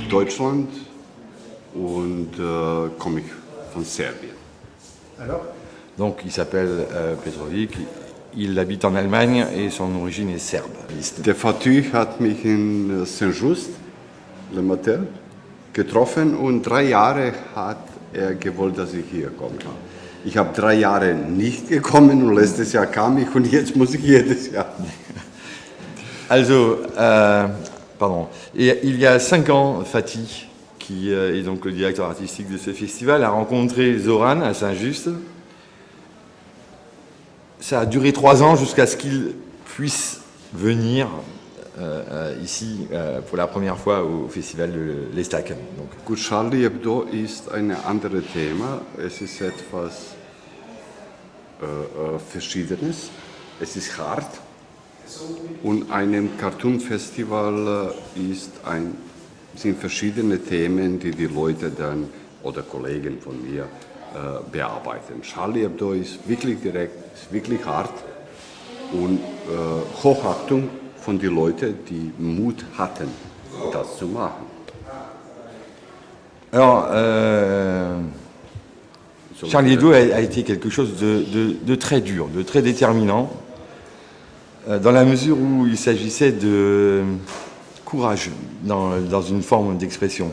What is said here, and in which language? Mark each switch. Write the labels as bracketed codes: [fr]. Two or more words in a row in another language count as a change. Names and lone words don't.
[de] Deutschland und komme ich von Serbien. [fr] Alors? Donc il s'appelle Petrovic, il habite en Allemagne et son origine est serbe. [de] Der Fatih hat mich in Saint-Just, Le Matel, getroffen und 3 Jahre hat er gewollt, dass ich hier komme. Ich habe 3 Jahre nicht gekommen und letztes Jahr kam ich und jetzt muss ich jedes Jahr. Also, [fr] pardon. Et il y a 5 ans, Fatih, qui est donc le directeur artistique de ce festival, a rencontré Zoran à Saint-Just. Ça a duré 3 ans jusqu'à ce qu'il puisse venir ici pour la première fois au festival de l'Estac. Donc. [de] Gut, Charlie Hebdo ist ein anderes Thema. Es ist etwas Verschiedenes. Es ist hart. Und einem Cartoon-Festival sind verschiedene Themen, die die Leute dann oder Kollegen von mir bearbeiten. Charlie Hebdo ist wirklich direkt, ist wirklich hart und Hochachtung von den Leuten, die Mut hatten, das zu machen. [fr] Alors, Charlie Hebdo a été quelque chose de très dur, de très déterminant, dans la mesure où il s'agissait de courage dans une forme d'expression.